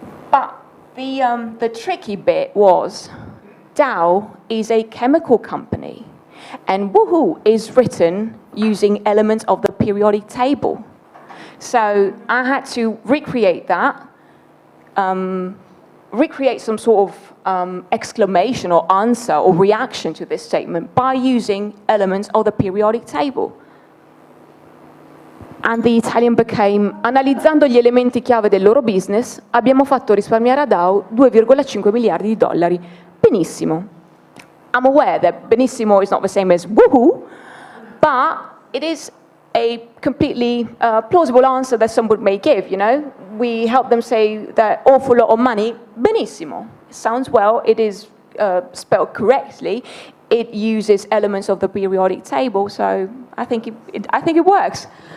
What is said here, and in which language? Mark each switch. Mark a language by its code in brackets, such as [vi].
[en] But the tricky bit was, Dow is a chemical company, and woohoo is written using elements of the periodic table. So I had to recreate that, recreate some sort of exclamation or answer or reaction to this statement by using elements of the periodic table. And the Italian became, [it] analizzando gli elementi chiave del loro business, abbiamo fatto risparmiare a Dow 2,5 miliardi di dollari. Benissimo. [en] I'm aware that benissimo is not the same as woohoo, but it is a completely plausible answer that someone may give, you know. We help them say that awful lot of money, benissimo. It sounds well, it is spelled correctly. It uses elements of the periodic table, so I think it works.